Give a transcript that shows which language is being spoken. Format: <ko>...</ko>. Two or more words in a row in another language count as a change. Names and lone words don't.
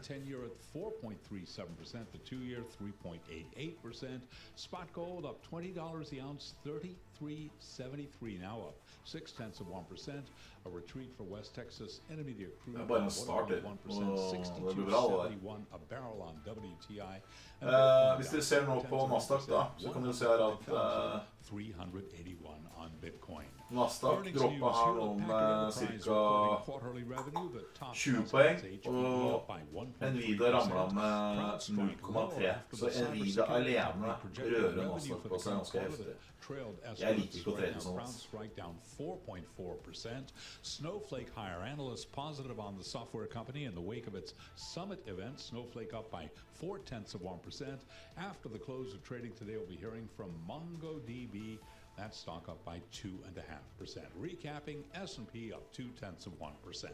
<en>10-year at 4.37%. The 2-year 3.88%. Spot gold up $20 the ounce, 33.73 now, up 0.6%. A retreat for West Texas Intermediate crude. 1.1%, 62.71 a barrel on WTI.</en> <no>Hvis dere ser nå på Nasdaq, da, så kan du se her at</no> <en>381 on Bitcoin.</en> <no>Nasdaq droppa her nå med ca. 20 poeng, og Nvidia ramla med 0,3. Så Nvidia alene rører Nasdaq på seg ganske heftig. Jeg liker ikke å trade sånt.</no> <en>Snowflake higher. Analysts positive on the software company in the wake of its summit event. Snowflake up by 0.4%. After the close of trading today, we'll be hearing from MongoDB. That stock up by 2.5%. Recapping, S&P up 0.2%.</en>